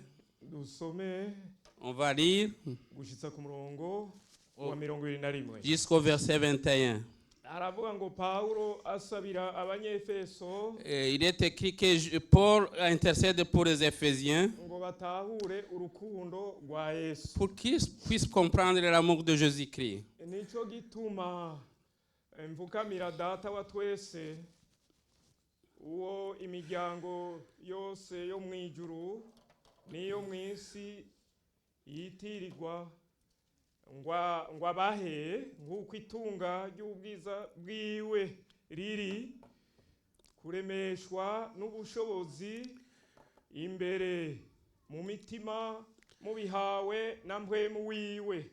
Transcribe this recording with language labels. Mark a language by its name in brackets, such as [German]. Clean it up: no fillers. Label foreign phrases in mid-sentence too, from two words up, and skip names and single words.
[French] On va lire jusqu'au verset 21. Il est écrit que Paul intercède pour les Éphésiens pour qu'ils puissent comprendre l'amour de Jésus-Christ. [Rundi] Mvukamira data wa twese uwo imiryango yose yo mwijuru niyo mwisi yitirirwa ngwabahe nk'uko itunga ry'ubwiza bwiwe riri kuremeshwa n'ubushobozi imbere mu mitima mubihawe na mpwemu wiwe.